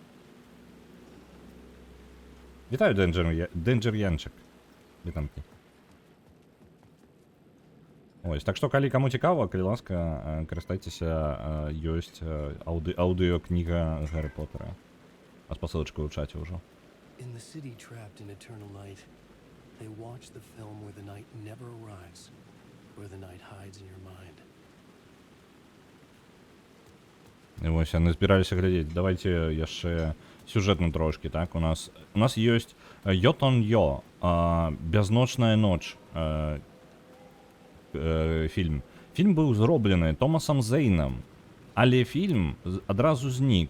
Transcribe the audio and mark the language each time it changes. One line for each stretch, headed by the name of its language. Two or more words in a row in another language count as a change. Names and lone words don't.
Belarusian: Вітаю, Дэнджер Янчык. Вітамкі. Ось, так што, калі каму цікава, калі ласка, карыстайцеся, ёсць аўдыёкніга Гаррі Поттера. А спасылачка ў чаце ўжо.
English: They watch the film where the night never arrives, where the night hides in your mind.
Belarusian: І вось яны збіраліся глядзець. Давайте яшчэ сюжэтна трошки, так? У нас ёсць Йотон-Йо, «Бязночная ноч» фільм. Фільм быў зроблены Томасам Зейнам, але фільм адразу знік.